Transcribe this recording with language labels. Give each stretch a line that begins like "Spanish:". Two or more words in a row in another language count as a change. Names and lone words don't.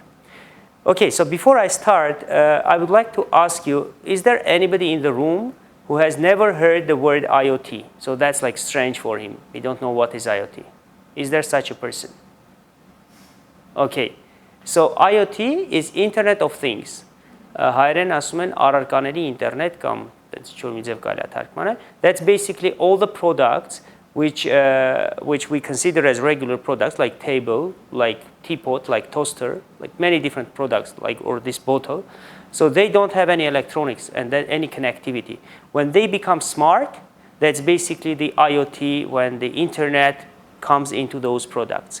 English: Okay, so before I start, I would like to ask you, is there anybody in the room who has never heard the word IoT? So that's like strange for him. We don't know what is IoT. Is there such a person? Okay, so IoT is Internet of Things.
Armenian: Հայերեն ասում են առարկաների ինտերնետ կամ չոր մի ձև կարելի է թարգմանել.
English: That's basically all the products which we consider as regular products, like table, like teapot, like toaster, like many different products, or this bottle. So they don't have any electronics and any connectivity. When they become smart, that's basically the IoT, when the internet comes into those products.